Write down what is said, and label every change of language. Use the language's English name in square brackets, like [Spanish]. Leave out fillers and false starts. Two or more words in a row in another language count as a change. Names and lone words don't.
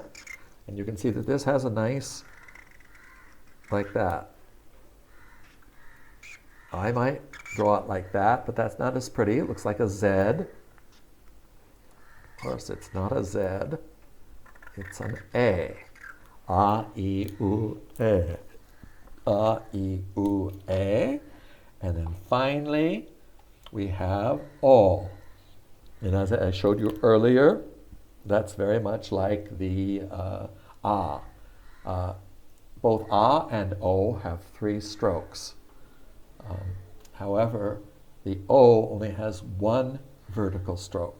[English] And you can see that this has a nice, like that. I might draw it like that, but that's not as pretty. It looks like a Z. Of course, it's not a Z. It's an A. A, E, U, E. A, E, U, E. And then finally, we have O. And as I showed you earlier, that's very much like the A. Both A and O have 3 strokes. However, the O only has 1 vertical stroke.